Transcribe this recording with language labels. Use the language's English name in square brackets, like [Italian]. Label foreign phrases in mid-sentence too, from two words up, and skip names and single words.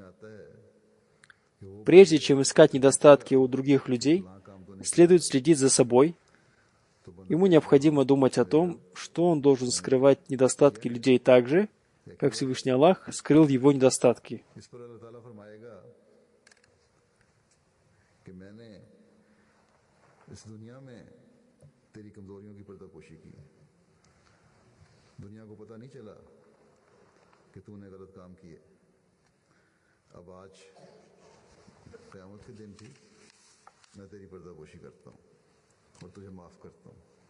[Russian] Прежде чем искать недостатки у других людей, следует следить за собой. Ему необходимо думать о том, что он должен скрывать недостатки людей так же, как Всевышний Аллах скрыл его недостатки. [Urdu] اس دنیا میں تیری کمزوریوں کی پردہ پوشی کی، دنیا کو پتا نہیں چلا کہ تو نے غلط کام کیے. اب آج قیامت کے دن بھی میں تیری پردہ پوشی کرتا ہوں اور تجھے معاف کرتا ہوں.